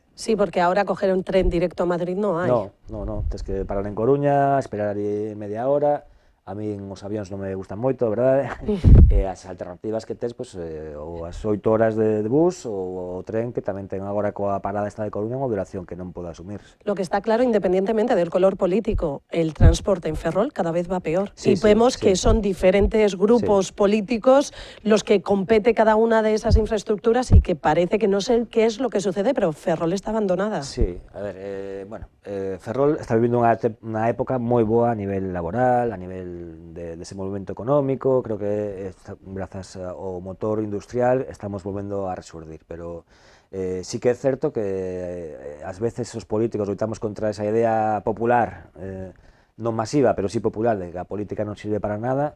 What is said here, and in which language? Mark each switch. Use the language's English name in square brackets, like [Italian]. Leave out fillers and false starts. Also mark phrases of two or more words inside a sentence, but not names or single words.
[Spanish] Sí, porque ahora coger un tren directo a Madrid [Galician] no hai. No, tens que parar en Coruña, esperar aí media hora. A min os avións non me gustan moito, verdade? E as alternativas que tes, pois, ou as 8 horas de bus, ou o tren, que tamén ten agora coa parada esta de Coruña unha duración que non pode asumirse. [Spanish] Lo que está claro, independientemente del color político, el transporte en Ferrol cada vez va peor. Sí, y vemos que son diferentes grupos políticos los que compete cada una de esas infraestructuras y que parece que no sé qué es lo que sucede, pero Ferrol está abandonada. [Galician] Sí, a ver, bueno, Ferrol está vivindo unha época moi boa a nivel laboral, a nivel de desenvolvemento económico, creo que grazas ao motor industrial estamos volvendo a resurdir, pero sí que é certo que ás veces os políticos loitamos contra esa idea popular, non masiva, pero sí popular, de que a política non sirve para nada.